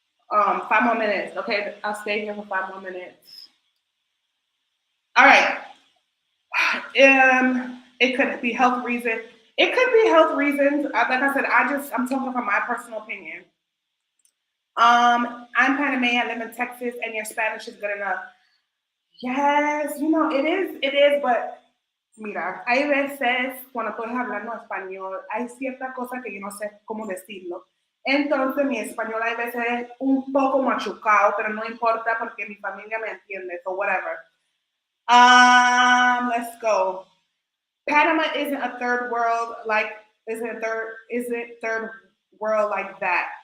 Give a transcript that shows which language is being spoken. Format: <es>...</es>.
<en>5 more minutes. Okay, I'll stay here for 5 more minutes. All right. It could be health reasons. It could be health reasons. Like I said, I'm talking from my personal opinion. I'm Panamanian. I live in Texas, and your Spanish is good enough. Yes, it is, but</en> <es>mira, hay veces cuando estoy hablando español, hay ciertas cosas que yo no sé cómo decirlo. Entonces mi español hay veces es un poco machucado, pero no importa porque mi familia me entiende,</es> <en>so whatever. Let's go. Panama isn't a third world like isn't third world like that.</en>